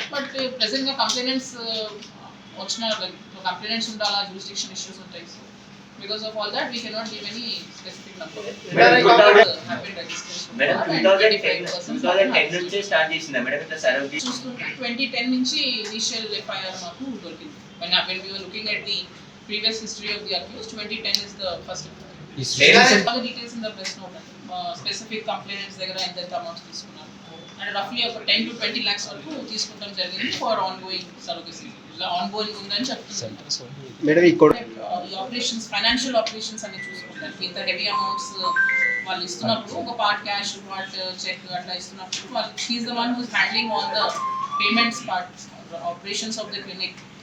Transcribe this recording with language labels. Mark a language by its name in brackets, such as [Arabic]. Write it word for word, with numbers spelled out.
[Telugu] But ప్రెసెంట్గా complainants వచ్చిన complainants ఉండాలా, జ్యూరిస్డిక్షన్ ఇష్యూస్ ఉంటాయి. [English] so because of all that we cannot give any specific [Telugu] madam two thousand ten two thousand ten నుంచి start చేసిందా madam ఇట్లా సర్వీ? చూసుకుంటే ట్వంటీ టెన్ నుంచి ఇనిషియల్ ఎఫ్ఐఆర్ మాకు దొరికింది. [English] When I- when we were looking at the previous history of the accused, twenty ten is the first. All the details in the press note. [Telugu] Uh, specific complainants దగ్గర ఎంత amounts తీసుకున్నారు and రఫ్లీ ఒక ten to twenty lakhs వరకు తీసుకుంటాం జరిగింది [English] For ongoing services. [Telugu] ఇలా ongoing ఉందని చెప్తున్నారు. మేడం ఈ కొడ ఈ ఆపరేషన్స్ ఫైనాన్షియల్ ఆపరేషన్స్ అన్ని చూసుకుంటారు. ఇంత హెవీ అమౌంట్స్ వాళ్ళు ఇస్తున్నప్పుడు ఒక పార్ట్ క్యాష్, పార్ట్ చెక్ అట్లా ఇస్తున్నప్పుడు వాళ్ళు [English] She is the one who's handling on the payments part, operations of the clinic.